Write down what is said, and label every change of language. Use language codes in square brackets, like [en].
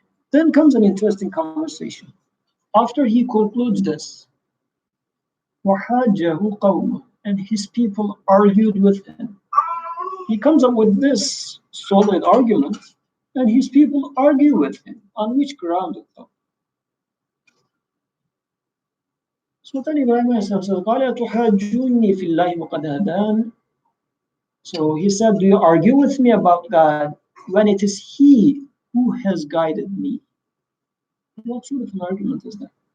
[en] Then comes an interesting conversation. After he concludes this, [ar] وَحَاجَّهُ قَوْمُهُ, [en] and his people argued with him. He comes up with this solid argument, and his people argue with him. On which ground, though? So then Ibrahim says, [ar] قال تحاجوني في الله وقد هدان. [en] So he said, do you argue with me about God when it is He who has guided me? What sort of an argument is that?